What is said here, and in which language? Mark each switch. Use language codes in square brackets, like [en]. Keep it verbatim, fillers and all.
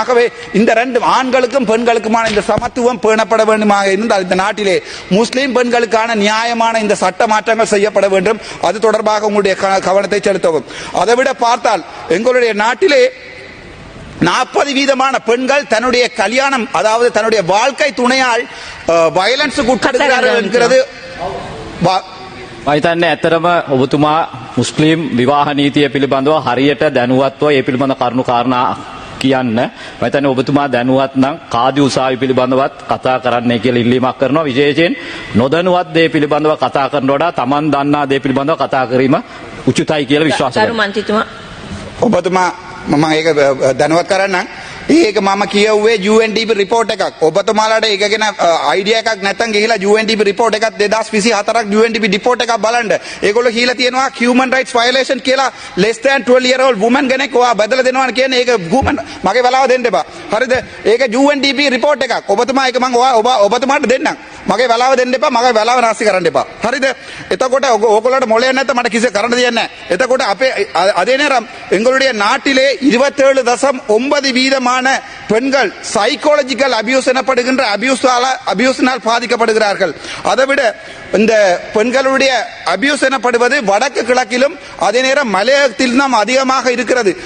[ta] ஆகவே இந்த ரெண்டு ஆண்களுக்கும் பெண்களுக்குமான இந்த சமத்துவம் பேணப்பட வேண்டுமாக இருந்தால் இந்த நாட்டிலே முஸ்லிம் பெண்களுக்கான நியாயமான இந்த சட்ட மாற்றங்கள் செய்யப்பட வேண்டும். அது தொடர்பாக உங்களுடைய கவனத்தை செலுத்தவும். அதை விட பார்த்தால் எங்களுடைய நாட்டிலே நாற்பது வீதமான பெண்கள் தன்னுடைய கல்யாணம், அதாவது தன்னுடைய வாழ்க்கை துணையால் வயலன்ஸுக்கு உட்படுகிறார்கள் என்கிறது. [si] මම හිතන්නේ ඇත්තටම ඔබතුමා මුස්ලිම් විවාහ නීතිය පිළිබඳව හරියට දැනුවත්ව ඒ පිළිබඳ කරුණු කාරණා කියන්න. මම හිතන්නේ ඔබතුමා දැනුවත් නම් කාදි උසාවි පිළිබඳවත් කතා කරන්නයි කියලා ඉල්ලීමක් කරනවා. විශේෂයෙන් නොදැනුවත් දේ පිළිබඳව කතා කරන වඩා Taman දන්නා දේ පිළිබඳව කතා කිරීම උචිතයි කියලා විශ්වාස කරනවා. දරුමන්තිතුමා ඔබතුමා මම ඒක දැනුවත් කරන්නම්. ඒක මම කියවුවේ U N D P report එකක්. ඔබතුමාලාට ඒක ගැන idea එකක් නැත්නම් ගිහිලා U N D P report එකත් twenty twenty-four U N D P report එකක් බලන්න. ඒගොල්ලෝ කියලා තියෙනවා [en] human rights violation [si] කියලා [en] less than twelve year old woman [si] කෙනෙක් ඔයා බදලා දෙනවා කියන්නේ. ඒක woman මගේ වෙලාව දෙන්න එපා. හරිද? ඒක U N D P report එකක්. ඔබතුමා ඒක මම ඔයා ඔබතුමාට දෙන්නම්. මගේ වෙලාව දෙන්න එපා. මගේ වෙලාව නාස්ති කරන්න එපා. හරිද? එතකොට ඕගොල්ලන්ට මොලේ නැත්නම් මට කිසි කරන්න දෙයක් නැහැ. එතකොට අපේ [ta] அதே நேரம் எங்களுடைய நாட்டிலே இருபத்தேழு தசம் ஒன்பது வீதம் பெண்கள் சைக்காலஜிக்கல் அபியூஸ் எனப்படுகின்ற அபியூஸால அபியூஸினால் பாதிக்கப்படுகிறார்கள். அதைவிட இந்த பெண்களுடைய அபியூஸ் எனப்படுவது வடக்கு கிழக்கிலும் அதே நேரம் மலையகத்திலும் அதிகமாக இருக்கிறது.